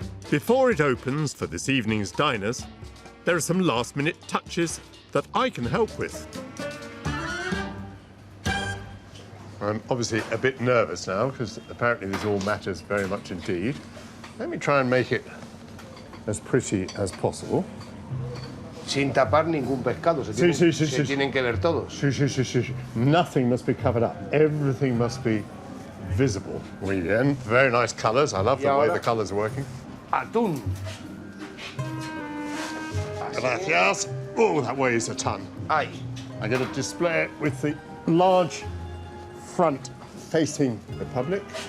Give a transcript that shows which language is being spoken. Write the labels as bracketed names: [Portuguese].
[English] Before it opens for this evening's diners, there are some last-minute touches that I can help with. I'm obviously a bit nervous now, because apparently this all matters very much indeed. Let me try and make it as pretty as possible. [Spanish] Sin tapar ningún pescado, se tienen que ver todos. [English] Nothing must be covered up. Everything must be visible. [Spanish] Muy bien. [English] Very nice colours. I love the way the colours are working. [Spanish] Atún. Gracias. [English] Oh, that weighs a ton. Ay. I'm going to display it with the large front facing the public.